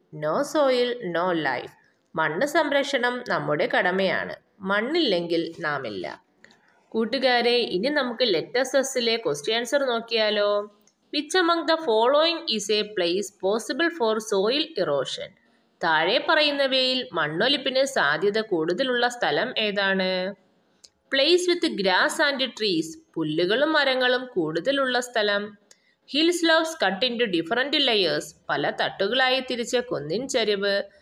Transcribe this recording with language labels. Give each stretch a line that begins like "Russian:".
English: No soil, no life.
Malayalam: മണ്ണ് സംരക്ഷണം നമ്മുടെ കടമയാണ്. മണ്ണില്ലെങ്കിൽ നാമില്ല. കൂട്ടുകാരെ, ഇനി നമുക്ക് ലെറ്റർ സെസ്സിലെ ക്വസ്റ്റ്യൻ ആൻസർ നോക്കിയാലോ?
English: Which among the following is a place possible for soil erosion?
Malayalam: താഴെ പറയുന്നവയിൽ മണ്ണൊലിപ്പിന് സാധ്യത കൂടുതലുള്ള സ്ഥലം ഏതാണ്?
English: place with grass and trees,
Malayalam: പുല്ലുകളും മരങ്ങളും കൂടുതലുള്ള സ്ഥലം.
English: hill slopes cut into different layers,
Malayalam: പല തട്ടുകളായി തിരിച്ച കുന്നിൻ ചരിവ്.